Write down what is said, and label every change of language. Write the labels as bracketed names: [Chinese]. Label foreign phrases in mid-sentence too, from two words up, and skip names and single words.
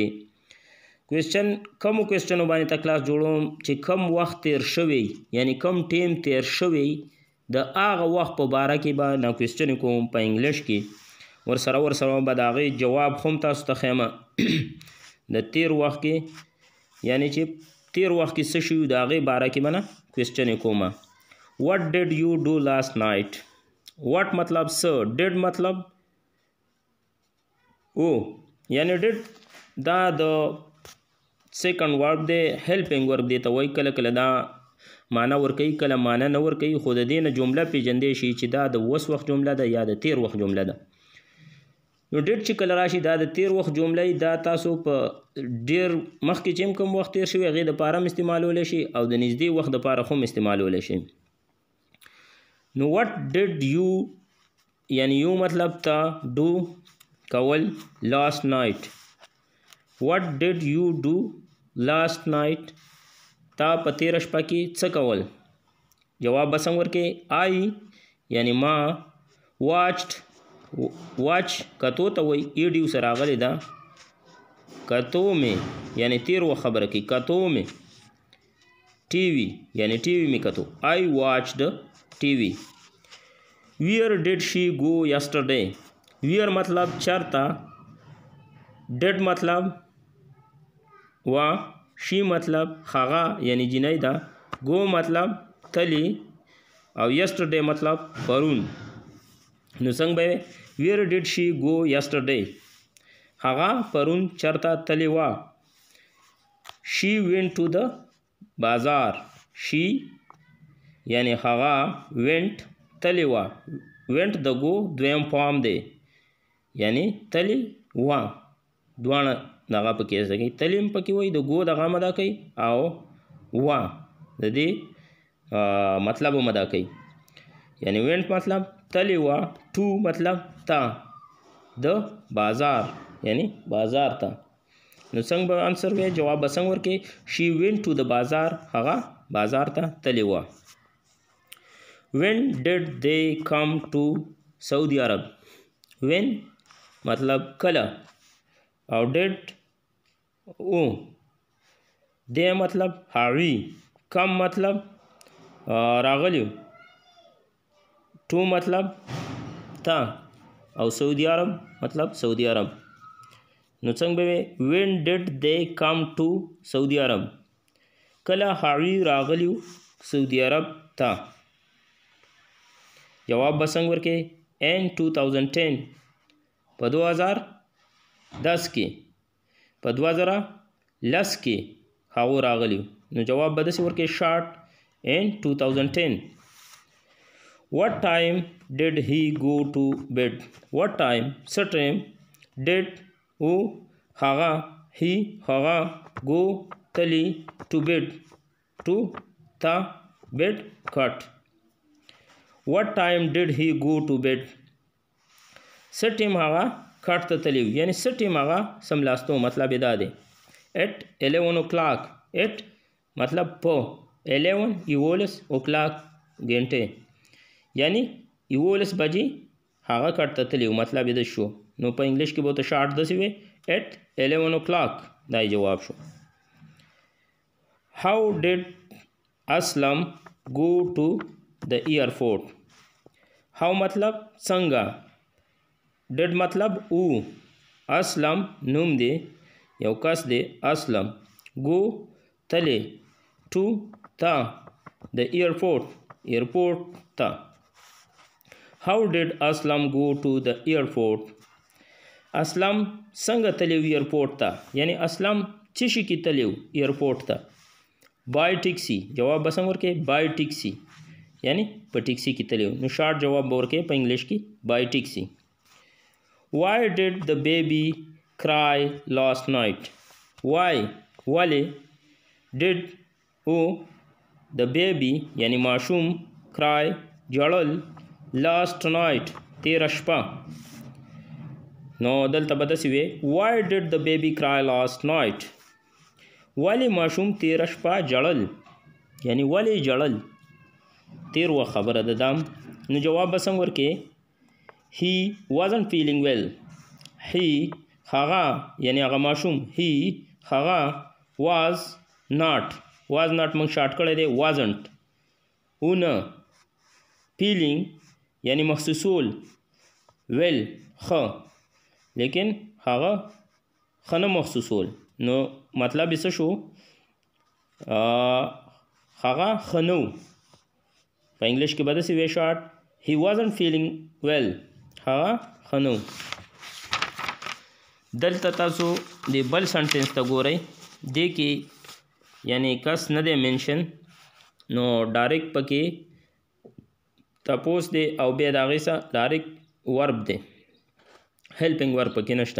[Pashto] کوېسچن کومو کوېسچنو باندې ته کلاس جوړوم چې کم وخت تیر شوی یعنی کم ټیم تیر شوی د هغه وخت په باره کې به دا کوېسچن کوم په انګلیش کې ورسره به د هغې جواب هم تاسو ته ښیم. د تیر وخت کې یعنی چې تیر وخت کې څه شوي د هغې باره کې به نه کوېسچن کوم. [English] what did you do last night؟ [Pashto] what مطلب څه، did مطلب او یعنی did دا د [English] second verb [Pashto] دی، [English] helping verb [Pashto] دی ته وایي. کله کله دا معنا ورکوي کله معنا نه ورکوي، خو د دې نه جمله پیژندی شي چې دا د اوس وخت جمله ده یا د تیر وخت جمله ده. نو ډیټ چې کله راشي دا د تیر وخت جمله دا تاسو په ډیر مخکې چې کوم وخت تیر شوی هغې دپاره هم استعمالولی شي او د نږدې وخت دپاره هم استعمالولی شي. نو [English] what did you [Pashto] یعنی یو مطلب ته do کول [English] last night. what did you do last night [Pashto] تا په تیره شپه کې څه کول. جواب به څنګه ورکې I یعنی ما watched واچ کتو ته وایي ایډیو سره راغلی ده کتو مې یعنی تیر وخت خبره کوي کتو مې ټي وي یعنی ټي وي مې کتو [English] I watched TV. where did she go yesterday؟ [Pashto] where مطلب چرته، did مطلب وا، she مطلب هغه یعنی جنۍ ده، go مطلب تلی او yesterday مطلب پرون. نو څنګه به [English] where did she go yesterday؟ [Pashto] هغه پرون چرته تلی وا. [English] she went to the بازار. [Pashto] she یعنی هغه went تلی وا، went د go دویم فارم دی یعنی تلی وا، دواړه دغه پکې زده کوي. تلی هم پکې وایي د go دغه هم ادا کوي او وا د دې مطلب هم ادا کوي. یعنی went مطلب تلی وا، to مطلب تا، د بازار یعنی بازار ته. نو څنګه به انسر وی جواب به څنګه ورکې [English] she went to the بازار، [Pashto] هغه بازار ته تلی وا. [English] when did they come to سعودي عرب؟ [Pashto] when مطلب کله او did او، they مطلب هغوی، کم مطلب راغلیو، to مطلب تا او سعودي عرب مطلب سعودي عرب. نو څنګه به [English] when did they come to [Pashto] سعودي عرب؟ کله هغوی راغلیو سعودي عرب ته. جواب به څنګه ورکې in 2010 په 2010 کې، په 2010 کې هغو راغلیو. نو جواب به داسې ورکې [English] short in 2010. what time did he go to bed؟ what time [Pashto] څه ټایم، did او هغه he هغه go تلی [English] to bed to [Pashto] تا bed کټ. [English] what time did he go to bed؟ [Pashto] څه ټیم هغه کټ ته تلی یعنی څه ټیم هغه سملاستو مطلب دا دی [English] at 11 o'clock. [Pashto] at مطلب په 11 11 o'clock ګنټې یعنی 11 بجې هغه کټ ته تلی مطلب یې د شو. نو په انګلیش کې به ورته شارټ داسې وي [English] at 11 o'clock. [Pashto] دا یې جواب شو. [English] how did اسلم go to the airport؟ [Pashto] how مطلب څنګه، did مطلب او، اسلم نوم دی یو کس دی اسلم، go تلی، [English] to تا، the airport airport تا. how did اسلم go to the airport؟ [Pashto] اسلم څنګه تلیو ایرپورټ ته یعنی اسلم څه شي کې تلیو ایرپورټ ته. [English] by taxi. [Pashto] جواب به څنګه ورکې [English] by taxi [Pashto] یعنی په ټیکسي کې تلیو. نو شارټ جواب به ورکې په انګلیش کې [English] by taxi. why did the baby cry last night؟ [Pashto] why ولې، did او [English] the baby [Pashto] یعنی ماشوم، cry جړل، [English] last night [Pashto] تیره شپه. نو دلته به داسې وي [English] why did the baby cry last night؟ [Pashto] ولې ماشوم تیره شپه جړل، یعنی ولې جړل، تیر وخت خبره ده دام. نو جواب به څنګه ورکې؟ [English] he wasn't feeling well. [Pashto] he هغه یعنی هغه ماشوم، he هغه [English] was not [Pashto] موږ شارټ کړی دی wasn't نه feeling یعنی محسوسول well ښه لیکن هغه ښه نه محسوسول. نو مطلب یې څه شو؟ هغه ښه نه و. په انګلیش کې به داسې وی شارټ [English] he wasn't feeling well. [Pashto] هغه ښه نه و. دلته تاسو د بل سنټنس ته ګورئ، دې کې یعنی کس نه دی منشن، نو ډایرکټ پکې تپوس دی او بیا د هغې څخه [English] direct verb [Pashto] دی، [English] helping verb [Pashto] پکې نشته.